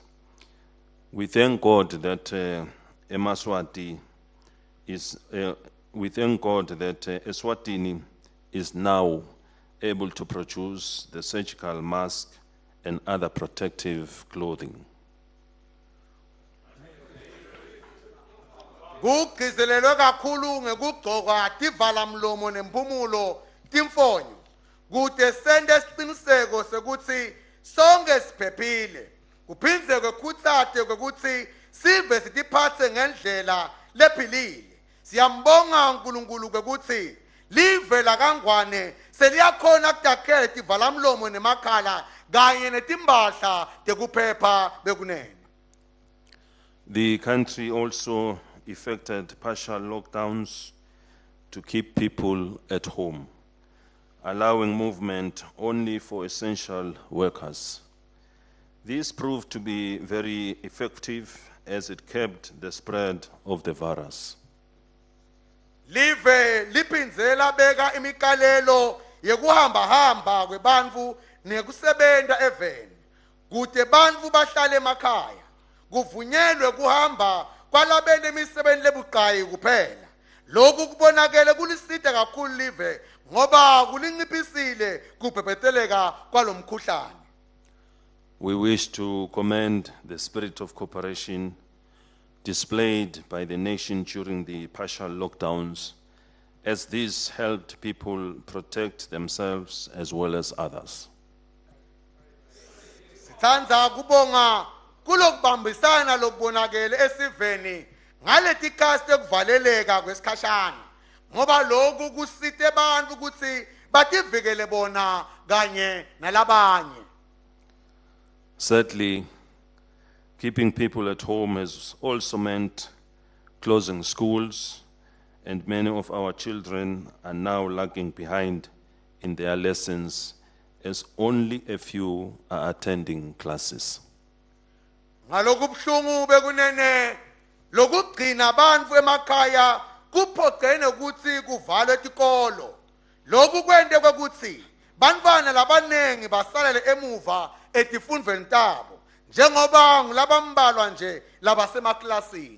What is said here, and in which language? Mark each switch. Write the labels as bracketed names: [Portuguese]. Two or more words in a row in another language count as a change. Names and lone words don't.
[English] We thank God that Eswatini is now able to produce the surgical mask and other protective clothing. [Swati] Kugcizelelwe kakhulu ngekugcoka tivalamlomo nempumulo timfonyo kude sende isiqiniseko sekuthi sonke siphephile kuphindze kwekhutsate kwekuthi sive sitiphatse ngendlela lephilile. Siyambonga uNkulunkulu kwekuthi live la kangwane seliyakhona kudakhela tivalamlomo nemakhala kanye netimbahla tekuphepha bekunene. [English] The country also effected partial lockdowns to keep people at home, allowing movement only for essential workers. This proved to be very effective as it kept the spread of the virus. [Swati] Live lipinzela beka imikalelo yekuhamba kwebantfu nekusebenta eveni kude bantfu bahlale emakhaya kuvunyelwe kuhamba kwalabene imisebenzi lebuqhayi kuphela. Lokhu kubonakele kuliside kakhulu live ngoba kulinciphisile kubhebheteleka kwalomkhuhlane. [English] We wish to commend the spirit of cooperation displayed by the nation during the partial lockdowns, as this helped people protect themselves as well as others. [Swati] Sithandza kubonga kulokubambisana lokubonakele esiveni ngaleti khasi tekuvaleleka kwesikhashana ngoba lokhu kusite bantfu ukuthi bativikele bona kanye nalabanye. [English] Sadly, keeping people at home has also meant closing schools, and many of our children are now lagging behind in their lessons as only a few are attending classes. [Swati] Ngalokubhlungu bekunene lokugcina bantfu emakhaya kuphoqene ukuthi kuvalwe tikolo. Lokhu kwente kwekuthi bantfwana labanengi basalele emuva etifundweni tabo njengoba ngulabambalwa nje labasemaklasini.